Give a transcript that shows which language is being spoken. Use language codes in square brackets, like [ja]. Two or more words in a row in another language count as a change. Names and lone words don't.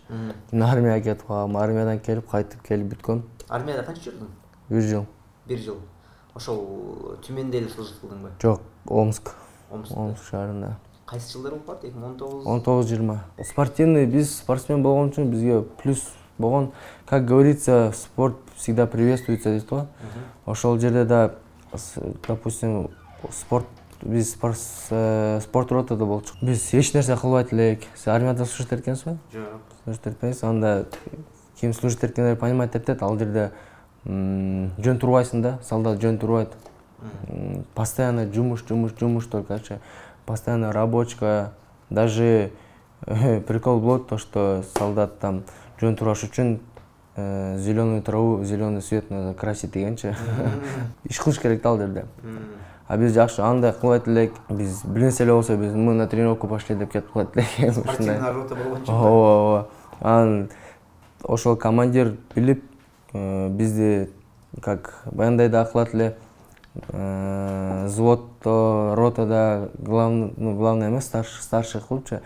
[ky] Армияга кетип калгам, армиядан келип кайтып келип бүткөм. Армияда канча жүрдүң? 1 жыл. 1 жыл. Ошол Түмөндө эле служить кылдыңбы? Жок, Омск. Омск шаарында. Кайсы жылдар болуп барды? 2019? 19-20. Спортивный, биз спортсмен болгон үчүн бизге плюс болгон, [ru] как говорится, спорт всегда приветствуется [ky] дейт го. Ошол жерде да, допустим, биз спорт ротада болчук. Биз эч нерсе кылбайт элек. Сиз армияда служить эткенсизби? Жок. Служить этпейсиз. Анда ким служить эткендер понимать этет, ал жерде жөн турбайсың да, солдат жөн турбайт. Постоянно жумуш только. [ru] Постоянно рабочка. Даже прикол болот, то что солдат там [ky] жөн тураш үчүн [ru] зеленую траву, зеленый свет надо красить дегенчи. [ky] Иш кылыш керек ал жерде. А биз жакшы андай кылбайт элек. Биз билинсе эле болсо биз [ru] мы на тренировку пошли [ky] деп кетип калат элек. Спортивный рота болгончу. Ооба. Анан ошол командир билип бизди как баяндайда кылат эле. Взводто, ротада главный эмес, старший кылыпчы.